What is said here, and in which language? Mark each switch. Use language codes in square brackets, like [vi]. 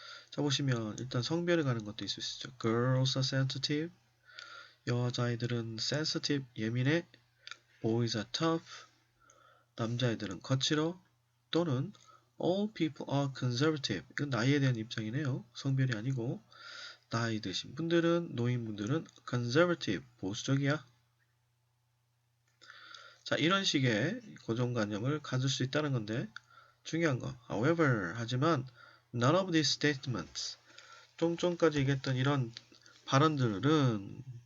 [ko] 자, 보시면 일단 성별에 가는 것도 있을 수 있죠. [en] Girls are sensitive. [ko] 여자아이들은 sensitive, 예민해. [en] Boys are tough. [ko] 남자아이들은 거칠어. [en] 또는 all people are conservative. [ko] 이건 나이에 대한 입장이네요. 성별이 아니고 나이 드신 분들은, 노인분들은 conservative, 보수적이야. 자, 이런 식의 고정관념을 가질 수 있다는 건데 중요한 거, however, 하지만 [en] none of these statements, [ko] 좀 전까지 얘기했던 이런 발언들은